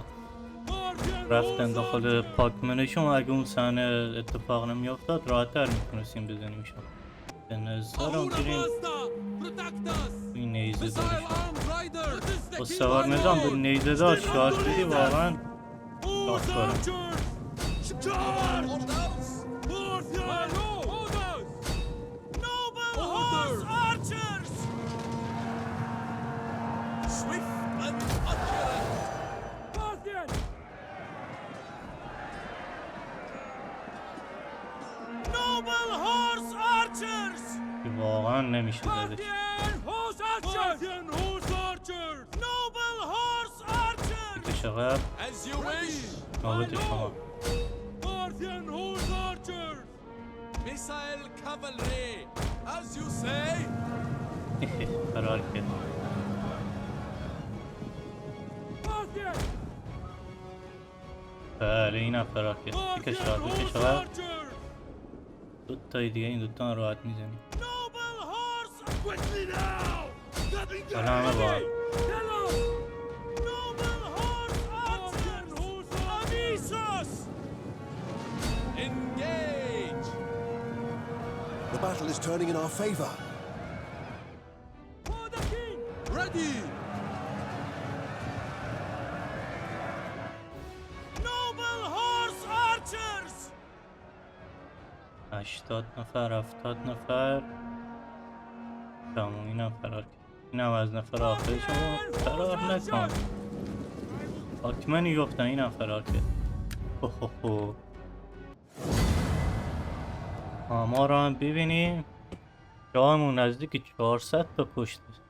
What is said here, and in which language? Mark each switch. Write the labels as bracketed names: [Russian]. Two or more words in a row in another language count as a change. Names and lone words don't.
[English] Parthian [Persian] رفتن [English] horse [Persian] داخل [English] archers. [Persian] پاکمنشون اگه اون صحنه اتفاق نمیافتاد راحت‌تر میتونستیم بزنیمشون. به نظرم [English] Ahura [Persian] بریم [English] Mazda, protect us. [Persian] این نیزه [English] Missile [Persian] دارش [English] armed riders. [Persian] با سوار نظام به نیزه دار شارژ بدی واقعا [English] Horse Doctor. archers. Charge. Orders. Parthian orders. Noble horse archers. Swift and accurate. Parthian. Noble horse archers. [Persian] که واقعا نمیشه زدش. [English] Parthian horse archers. Parthian horse archers. Noble horse archers. [Persian] بکش عقب [English] As you wish. [Persian] نوبت شما. [English] Parthian horse archers. Missile cavalry. As you say. [Persian] فرار کرد. [English] Parthian. [Persian] بله اینم فرار کرد. بکش [English] Parthian [Persian] عقب بکش [English] horse [Persian] عقب. [English] archers. [Persian] دو تای دیگه این دوتا راحت میزنی. [English] Noble horse. Quickly now. [Persian] حالا همه با هم. [English] Noble horse archers. Amisos. Engage. The battle is turning in our favor. For the king. Ready. Noble horse archers. [Persian] 80 نفر 70 نفر تمام اینم فرار کرد. اینم از نفر آخرش فرار نکن. حاکمنی گفتن اینم فرار کرد. آمار رو هم ببینیم شاهمون نزدیک 400 تا کشته.